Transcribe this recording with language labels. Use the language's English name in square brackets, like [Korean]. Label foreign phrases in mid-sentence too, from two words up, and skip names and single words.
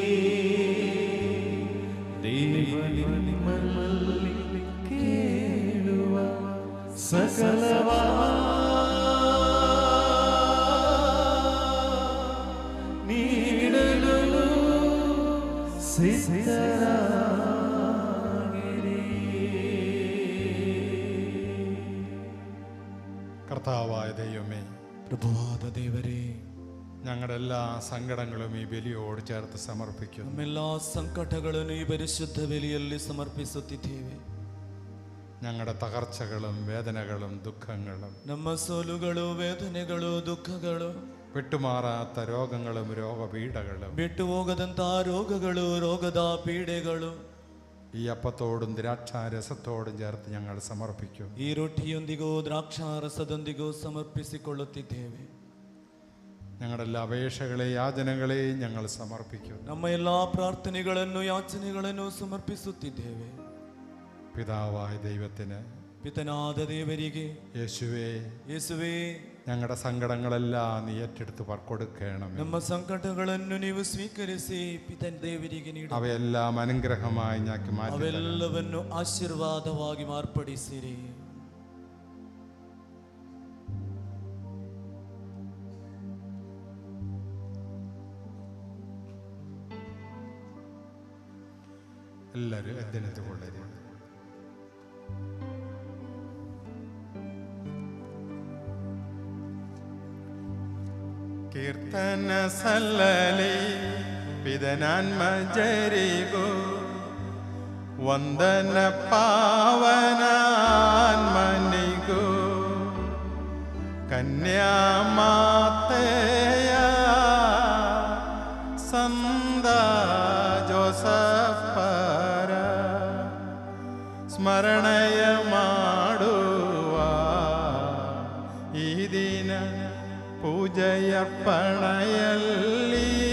[Kannada] ದೇವ ನಿಮ್ಮಲ್ಲಿ ಕೇಳುವ ಸಕಲವ ನೀಡಲು ಸಿದ್ಧರಾಗಿರಿ. [Malayalam] കർത്താവായ ദൈവമേ, [Kannada] ಪ್ರಭುವಾದ ದೇವರೇ, [Malayalam] ഞങ്ങളുടെ എല്ലാ സങ്കടങ്ങളും ഈ ബലിയോട് ചേർത്ത് സമർപ്പിക്കുന്നു. [Kannada] ನಮ್ಮೆಲ್ಲ ಸಂಕಟಗಳನ್ನು ಈ ಪರಿಶುದ್ಧ ಬಲಿಯಲ್ಲಿ ಸಮರ್ಪಿಸುತ್ತಿದ್ದೇವೆ. [Malayalam] ഞങ്ങളുടെ തകർച്ചകളും വേദനകളും ദുഃഖങ്ങളും [Kannada] ನಮ್ಮ ಸೋಲುಗಳು, ವೇದನೆಗಳು, ದುಃಖಗಳು, [Malayalam] വിട്ടുമാറാത്ത രോഗങ്ങളും രോഗപീഠകളും [Kannada] ಬಿಟ್ಟು ಹೋಗದಂತಹ ರೋಗಗಳು, ರೋಗದ ಪೀಡೆಗಳು [Malayalam] ഈ അപ്പത്തോടും ദ്രാക്ഷാരസത്തോടും ചേർത്ത് ഞങ്ങൾ സമർപ്പിക്കും. [Kannada] ಈ ರೊಟ್ಟಿಯೊಂದಿಗೂ ದ್ರಾಕ್ಷಾರಸದೊಂದಿಗೂ ಸಮರ್ಪಿಸಿಕೊಳ್ಳುತ್ತಿದ್ದೇವೆ. [Malayalam] ഞങ്ങളുടെ എല്ലാ അപേക്ഷകളെയും യാചനകളെയും ഞങ്ങൾ സമർപ്പിക്കും. [Kannada] ನಮ್ಮ ಎಲ್ಲಾ ಪ್ರಾರ್ಥನೆಗಳನ್ನು, ಯಾಚನೆಗಳನ್ನು ಸಮರ್ಪಿಸುತ್ತಿದ್ದೇವೆ. [Malayalam] പിതാവായ ദൈവത്തിന്, [Kannada] ಪಿತನಾದ ದೇವರಿಗೆ, [Malayalam] യേശുവേ, [Kannada] ಯೇಸುವೇ, [Malayalam] ഞങ്ങളുടെ സങ്കടങ്ങളെല്ലാം നീ ഏറ്റെടുത്ത് കൊടുക്കണം. [Kannada] ನಮ್ಮ ಸಂಕಟಗಳನ್ನು ನೀವು ಸ್ವೀಕರಿಸಿ ಪಿತನ ದೇವರಿಗೆ ನೀಡಿ [Malayalam] അവയെല്ലാം അനുഗ്രഹമായി ഞങ്ങൾക്ക് മാറ്റി തരണം. [Kannada] ಅವೆಲ್ಲವನ್ನು ಆಶೀರ್ವಾದವಾಗಿ ಮಾರ್ಪಡಿಸಿರಿ. [Malayalam] എല്ലാവരും എത്തിനെത്തുകൊള്ളരുത്. [Kannada] ಕೀರ್ತನ ಸಲ್ಲಲಿ ಪಿದನಾನ್ಮಜರಿಗೂ ವಂದನ ಪಾವನಾನ್ಮನಿಗೂ ಕನ್ಯಾಮಾತೆಯ ಸಂದ ಜೋಸಫರ ಸ್ಮರಣೆಯ ಮಾಡುವ ಈ ದಿನ ಪೂಜೆಯರ್ಪಣೆಯಲ್ಲಿ